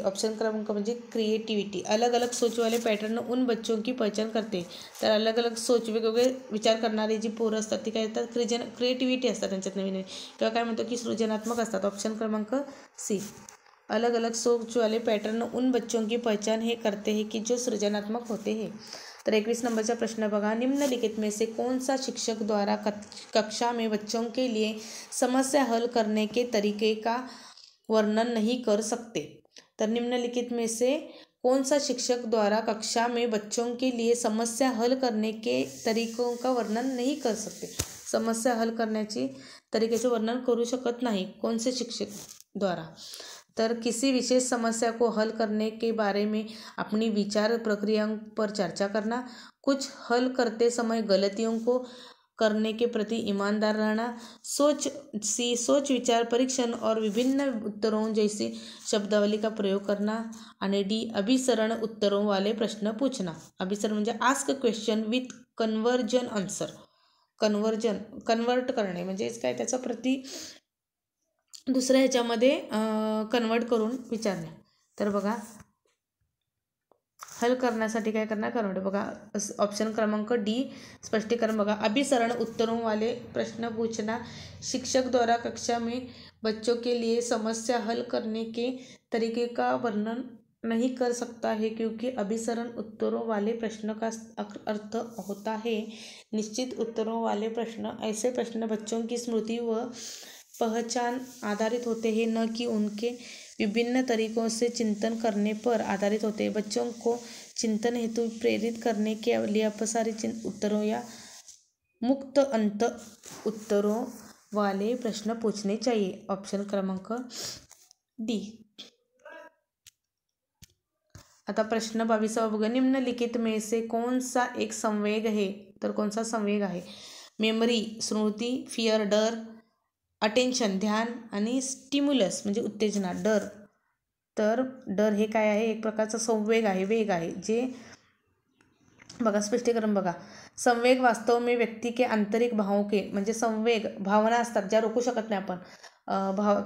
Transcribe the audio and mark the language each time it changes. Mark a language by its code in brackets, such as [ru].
[mr] Option क्रमांक म्हणजे creativity. [hi] अलग अलग सोच वाले पॅटर्न उन बच्चों की पहचान करते, [mr] तर अलग अलग सोच वेगवेगळे विचार करणारी जी पोरं असतात ती काय येतात क्रिएटिव्हिटी असतात त्यांच्यात नवीन, किंवा काय म्हणतो की सृजनात्मक असतात। ऑप्शन क्रमांक सी। [hi] अलग अलग सोच वाले पैटर्न उन बच्चों की पहचान हे करते हैं कि जो सृजनात्मक होते हैं। [mr] तर 21 नंबरचा प्रश्न बघा, [hi] निम्नलिखित में से कौन सा शिक्षक द्वारा कक्षा में बच्चों के लिए समस्या हल करने के तरीके का वर्णन नहीं कर सकते? तर निम्नलिखित में से कौन सा शिक्षक द्वारा कक्षा में बच्चों के लिए समस्या हल करने के तरीकों का वर्णन नहीं कर सकते? [mr] समस्या हल करण्याची तरीकेचे वर्णन करू शकत नाही [hi] कौन से शिक्षक द्वारा? तर किसी विशेष समस्या को हल करने के बारे में अपनी विचार प्रक्रियाओं पर चर्चा करना, कुछ हल करते समय गलतियों को करने के प्रति ईमानदार रहना, सोच विचार परीक्षण और विभिन्न उत्तरों जैसी शब्दावली का प्रयोग करना, आणि डी अभिसरण उत्तरों वाले प्रश्न पूछना। [mr] अभिसरण म्हणजे [en] Ask question with conversion answer. [mr] Convert करणे म्हणजे काय, त्याचा प्रति दुसऱ्या ह्याच्यामध्ये कन्वर्ट करून विचारणे। तर बघा हल करण्यासाठी काय करणार, कन्वर्ट। बघा ऑप्शन क्रमांक डी स्पष्टीकरण बघा, [hi] अभिसरण उत्तरों वाले प्रश्न पूछना, शिक्षक द्वारा कक्षा में बच्चों के लिए समस्या हल करने के तरीके का वर्णन नहीं कर सकता है क्योंकि अभिसरण उत्तरों वाले प्रश्न का अर्थ होता है निश्चित उत्तरों वाले प्रश्न। ऐसे प्रश्न बच्चों की स्मृति व पहचान आधारित होते हैं, न कि उनके विभिन्न तरीकों से चिंतन करने पर आधारित होते हैं। बच्चों को चिंतन हेतु प्रेरित करने के लिए अपसारित उत्तरों या मुक्त अंत उत्तरों वाले प्रश्न पूछने चाहिए। [mr] ऑप्शन क्रमांक डी। आता प्रश्न 22 बघा, [hi] निम्नलिखित में से कौन सा एक संवेग है? [mr] तर कौन सा संवेग आहे? मेमरी स्मृती, फिअर डर, अटेन्शन ध्यान आणि स्टिम्युलस म्हणजे उत्तेजना डर। तर डर हे काय आहे? एक प्रकारचा संवेग आहे, वेग आहे, जे बघा स्पष्टीकरण बघा, [hi] संवेग वास्तव में व्यक्ति के आंतरिक भावों के [mr] म्हणजे संवेग भावना असतात ज्या रोखू शकत नाही आपण।